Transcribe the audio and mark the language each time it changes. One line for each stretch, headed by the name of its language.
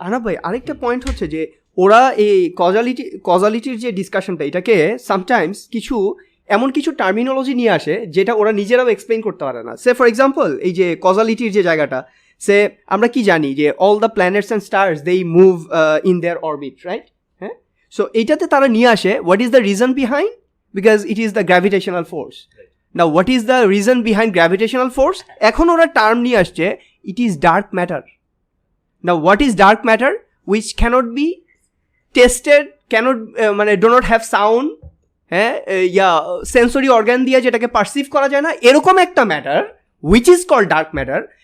Bangla: আনা ভাই, আরেকটা পয়েন্ট হচ্ছে যে ওরা এই কজালিটির যে ডিসকাশনটা, এটাকে সামটাইমস এমন কিছু টার্মিনোলজি নিয়ে আসে যেটা ওরা নিজেরাও এক্সপ্লেইন করতে পারে না।
English: say for example,
Bangla: এই যে কজালিটির যে জায়গাটা, আমরা কি জানি যে
English: All the planets and stars they move in their orbit, right? হ্যাঁ, so
Bangla: এইটাতে তারা নিয়ে আসে
English: What is the reason behind, because it is the gravitational force. Now what is the reason behind gravitational force?
Bangla: এখন ওরা term নিয়ে আসছে,
English: it is dark matter. Now what is dark matter? Which cannot be tested, মানে do not have sound,
Bangla: হ্যাঁ, sensory organ দিয়ে যেটাকে perceive করা যায় না, এরকম একটা
English: Matter which is called dark matter।